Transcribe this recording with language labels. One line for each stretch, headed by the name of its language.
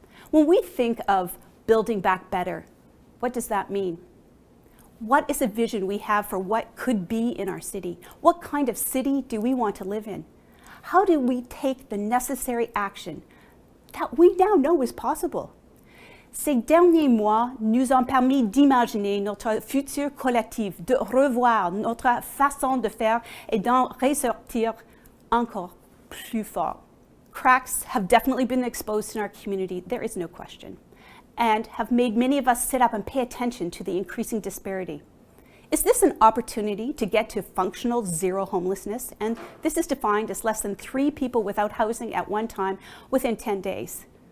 English: When we think of building back better, what does that mean? What is a vision we have for what could be in our city? What kind of city do we want to live in? How do we take the necessary action that we now know is possible?
French: Ces derniers mois nous ont permis d'imaginer notre futur collectif, de revoir notre façon de faire et d'en ressortir encore plus fort.
English: Cracks have definitely been exposed in our community, there is no question, and have made many of us sit up and pay attention to the increasing disparity. Is this an opportunity to get to functional zero homelessness? And this is defined as less than 3 people without housing at one time within 10 days.